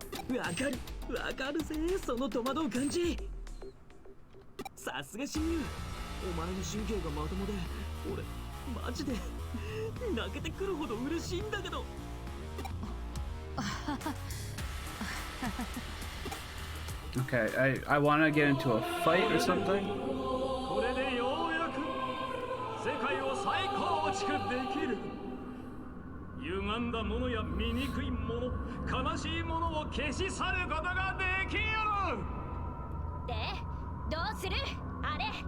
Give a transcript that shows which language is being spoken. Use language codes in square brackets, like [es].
[ja] う。わかるわかるぜ、その戸惑う感じ。さすが親友、お前の神経がまともで俺マジで泣けてくるほど嬉しいんだけど。 [en] Okay, I want to get into a fight or something. [ja] これでようやく世界を再構築できる。歪んだものや醜いもの、悲しいものを消し去ることができる。で、どうするあれ。